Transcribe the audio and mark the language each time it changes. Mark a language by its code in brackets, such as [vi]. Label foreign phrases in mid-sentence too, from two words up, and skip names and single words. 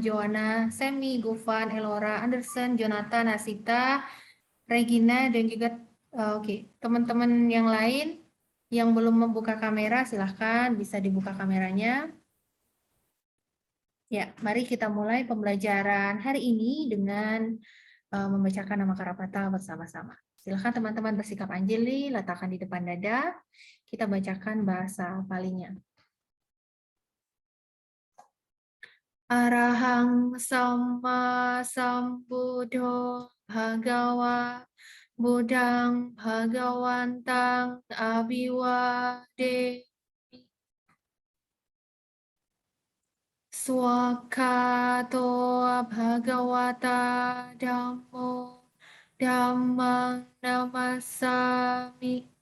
[id] Joanna, Semi, Gofan, Elora, Anderson, Jonathan, Asita, Regina, dan juga oke, teman-teman yang lain yang belum membuka kamera, silahkan bisa dibuka kameranya. Ya, mari kita mulai pembelajaran hari ini dengan membacakan nama Karapata bersama-sama. Silahkan teman-teman bersikap anjali, letakkan di depan dada. Kita bacakan bahasa Palinya. [pi] Arahang Samma Sambuddho Bhagawa Buddhang Bhagawantang Abhiwade Swakato Bhagawata Dhammo Dhammang Namasami